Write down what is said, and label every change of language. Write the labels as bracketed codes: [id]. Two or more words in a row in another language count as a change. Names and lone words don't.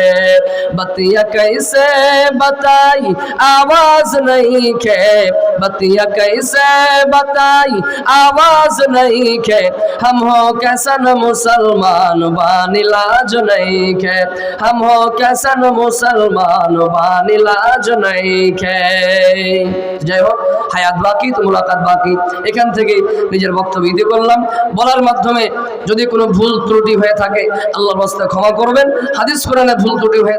[bho] बतिया कैसे बताई आवाज नहीं खे, बतिया कैसे बताई आवाज नहीं खे। हम हो कैसन मुसलमान बानी लाज नहीं खे, हम हो कैसन मुसलमान बानी लाज नहीं खे। [bn] যাই হোক, হায়াত বাকি তো মুলাকাত বাকি। এখান থেকে নিজের বক্তব্য দিতে করলাম। বলার মাধ্যমে যদি কোনো ভুল ত্রুটি হয়ে থাকে আল্লাহর রাস্তায় ক্ষমা করবেন। হাদিস কোরআনে ভুল ত্রুটি হয়ে